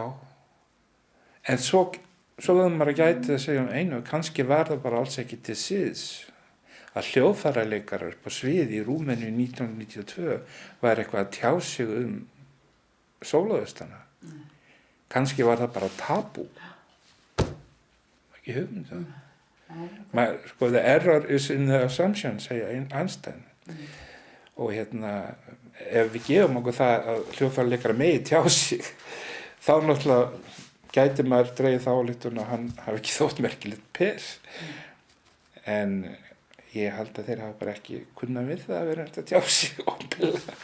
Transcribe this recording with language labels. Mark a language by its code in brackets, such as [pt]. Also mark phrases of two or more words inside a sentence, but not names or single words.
[is] En svo verður maður að gæti að segja einu, kannski var það bara alls ekki til siðs að hljóðfæraleikarar på sviði í Rúmeníu 1992 var eitthvað að tjá sig sólóðustana. Kannski var það bara tabú. Ekki hugmynd það. [en] The error is in the assumption, [is] segja Einstein. Og ef við gefum okkur það að hljóðfæraleikara megi tjá sig, þá náttúrulega gæti maður dregið þá ályktun að hann hafi ekki þótt merkilegt per. En ég held að þeir hafa bara ekki kunnað við það að vera að tjá sig opinberlega.